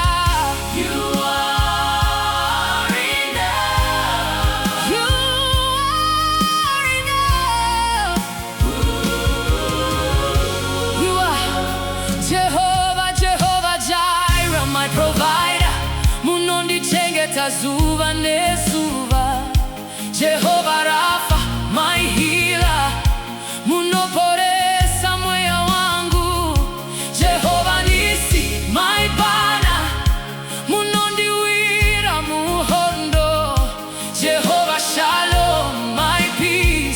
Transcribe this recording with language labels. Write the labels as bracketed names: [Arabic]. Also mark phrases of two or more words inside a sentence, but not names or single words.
[English] You are enough. You are enough. You are Jehovah, Jehovah Jireh, my provider. [Shona] Munondi chengeta zuva nesuva. [English] Jehovah Rapha, my healer. [Shona] Munoporesa moyo wangu. [English] Jehovah Nisi, my banner. [Shona] Munondi wira muhondo. [English] Jehovah Shalom, my peace.